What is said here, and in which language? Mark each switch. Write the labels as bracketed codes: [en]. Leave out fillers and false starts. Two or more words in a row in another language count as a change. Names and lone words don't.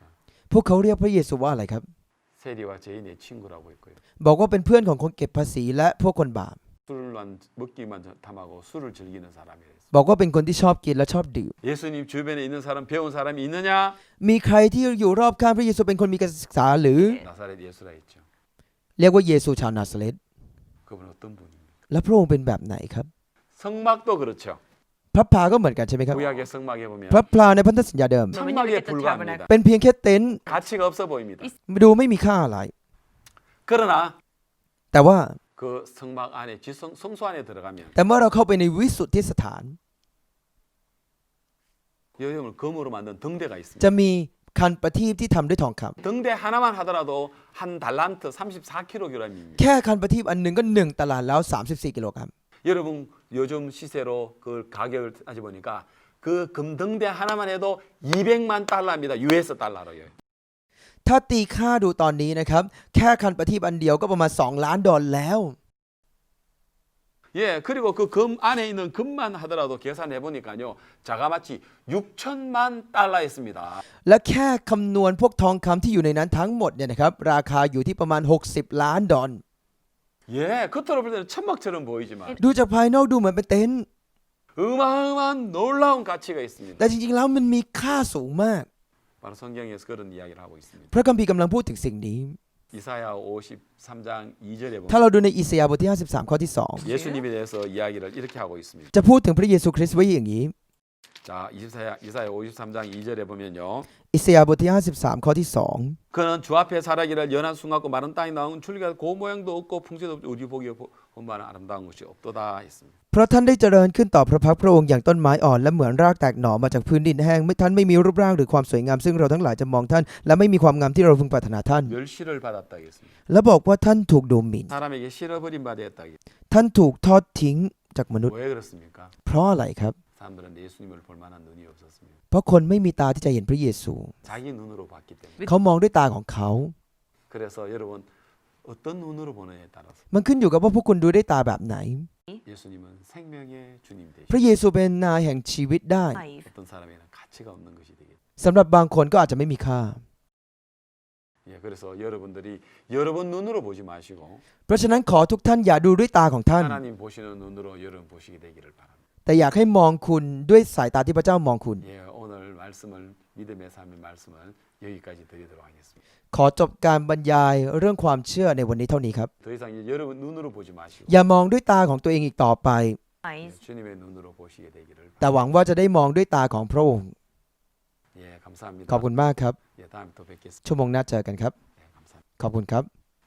[th] พวกเขาเรียกพระเยซูว่าอะไรครับ [ko] 세리와 죄인의 친구라고 했고요. [th] บอกว่าเป็นเพื่อนของคนเก็บภาษีและพวกคนบาป [ko] 술만 먹기만 탐하고 술을 즐기는 사람이에요. [th] บอกว่าเป็นคนที่ชอบกินและชอบดื่ม [ko] 예수님 주변에 있는 사람 배운 사람이 있느냐? [th] มีใครที่อยู่รอบข้างพระเยซูเป็นคนมีการศึกษาหรือ [ko] 나사렛 예수라 했죠. [th] เรียกว่าเยซูชาวนาซาเรต [ko] 그분 어떤 분입니까? [th] และพระองค์เป็นแบบไหนครับ [ko] 성막도 그렇죠. [th] พระพลาก็เหมือนกันใช่ไหมครับ [ko] 구약의 성막에 보면 [th] พระพลาในพันธสัญญาเดิม [ko] 천막에 불과합니다. [th] เป็นเพียงแค่เต็นท์ [ko] 가치가 없어 보입니다. [th] ดูไม่มีค่าอะไร [ko] 그러나 [th] แต่ว่า [ko] 그 성막 안에 성소 안에 들어가면 [th] แต่เมื่อเราเข้าไปในวิสุทธิสถาน [ko] 여정을 금으로 만든 등대가 있습니다. [th] จะมีคันประทีปที่ทำด้วยทองคำ [ko] 등대 하나만 하더라도 한 달란트 34kg입니다. [th] แค่คันประทีปอันหนึ่งก็1ตารางแล้ว34กิโลกรัม [ko] 여러분 요즘 시세로 그 가격을 따져 보니까 그 금등대 하나만 해도 200만 달러입니다. US 달러로요. [th] ถ้าตีค่าดูตอนนี้นะครับแค่คันประทีปอันเดียวก็ประมาณ2ล้านดอลลาร์แล้ว [ko] 예, 그리고 그 금 안에 있는 금만 하더라도 계산해 보니까요. 자가마치 6천만 달러였습니다. [th] และแค่คำนวณพวกทองคำที่อยู่ในนั้นทั้งหมดเนี่ยนะครับราคาอยู่ที่ประมาณ60ล้านดอลลาร์ [ko] 예, 겉으로 볼 때는 천막처럼 보이지만 [th] ดูจากภายนอกดูเหมือนเป็นเต็นท์ [ko] 어마어마한 놀라운 가치가 있습니다. [th] แต่จริงๆแล้วมันมีค่าสูงมาก [ko] 바로 성경에서 그런 이야기를 하고 있습니다. [th] พระคัมภีร์กำลังพูดถึงสิ่งนี้ [ko] 이사야 53장 2절에 [th] ถ้า [ko] 보면 [th] เราดูในอิสยาห์บทที่53ข้อที่ [ko] 예수님에 대해서 이야기를 이렇게 하고 있습니다. [th] 2จะพูดถึงพระเยซูคริสต์ไว้อย่างนี้ [ko] 자, 이사야 53장 2절에 보면요. [th] อิสยาห์บทที่53ข้อที่ [ko] 그는 주 앞에 살아기를 연한 순 같고 마른 땅이 나온 줄기가 고 모양도 없고 풍채도 없고 우리 보기에 본만한 아름다운 것이 없도다 했습니다. [th] 2เพราะท่านได้เจริญขึ้นต่อพระพักตร์พระองค์อย่างต้นไม้อ่อนและเหมือนรากแตกหน่อมาจากพื้นดินแห้งท่านไม่มีรูปร่างหรือความสวยงามซึ่งเราทั้งหลายจะมองท่านและไม่มีความงามที่เราพึงปรารถนาท่าน [ko] 멸시를 받았다 했습니다. [th] และบอกว่าท่านถูกดูหมิ่น [ko] 사람에게 실어버린 바 되었다. [th] ท่านถูกทอดทิ้งจากมนุษย์ [ko] 왜 그렇습니까? [th] เพราะอะไรครับ [ko] 사람들은 예수님을 볼 만한 눈이 없었습니다. [th] เพราะคนไม่มีตาที่จะเห็นพระเยซู [ko] 자기 눈으로 봤기 때문에. [th] เขามองด้วยตาของเขา [ko] 그래서 여러분 어떤 눈으로 보느냐에 따라서 [th] มันขึ้นอยู่กับว่าพวกคุณดูด้วยตาแบบไหน [ko] 예수님은 생명의 주님 [th] พระ [ko] 되시고 [th] เยซูเป็นนายแห่งชีวิตได้ [ko] 어떤 사람에게는 가치가 없는 것이 되겠죠. [th] สำหรับบางคนก็อาจจะไม่มีค่า [ko] 예, 그래서 여러분들이 여러분 눈으로 보지 마시고 [th] เพราะฉะนั้นขอทุกท่านอย่าดูด้วยตาของท่าน [ko] 하나님 보시는 눈으로 여러분 보시게 되기를 바랍니다. [th] แต่อยากให้มองคุณด้วยสายตาที่พระเจ้ามองคุณ [ko] 예, 오늘 말씀을 믿음의 삶의 말씀을 여기까지 드리도록 하겠습니다. [th] ขอจบการบรรยายเรื่องความเชื่อในวันนี้เท่านี้ครับ [ko] 더 이상 이제 여러분 눈으로 보지 마시고 [th] อย่ามองด้วยตาของตัวเองอีกต่อไป [ko] 예, 주님의 눈으로 보시게 되기를 [th] แต่ [ko] 바랍니다. [th] หวังว่าจะได้มองด้วยตาของพระองค์ [ko] 예, 감사합니다. [th] ขอบคุณมากครับ [ko] 예, 다음에 또 뵙겠습니다. [th] ชั่วโมงหน้าเจอกันครับ [ko] 예, 감사합니다. [th] ขอบคุณครับ